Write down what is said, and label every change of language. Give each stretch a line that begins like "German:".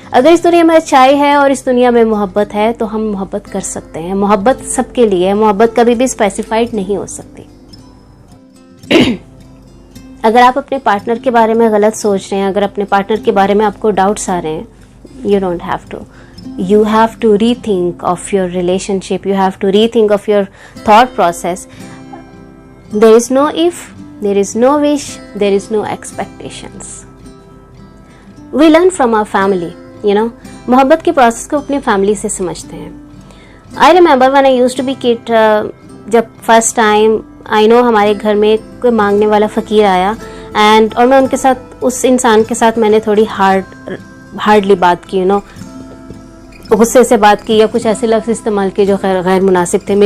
Hindi: अगर इस दुनिया में अच्छाई है और इस दुनिया में मोहब्बत है तो हम मोहब्बत कर सकते हैं। मोहब्बत सबके लिए है, मोहब्बत कभी भी स्पेसिफाइड नहीं हो सकती। अगर आप अपने पार्टनर के बारे में गलत सोच रहे हैं, अगर अपने पार्टनर के बारे में आपको डाउट्स आ रहे हैं,
English: you don't have to. You have to rethink of your relationship. You have to rethink of your thought process. There is no if, there is no wish, there is no expectations. We learn from our family, you know.
Hindi: मोहब्बत के process को अपनी family से समझते हैं।
English: I remember when I used to be kid,
Hindi: जब first time I know हमारे घर में कोई मांगने वाला फ़कीर आया एंड और मैं उनके साथ, उस इंसान के साथ मैंने थोड़ी हार्डली बात की, यू नो, गुस्से से बात की या कुछ ऐसे लफ्ज़ इस्तेमाल किए जो गैर मुनासिब थे।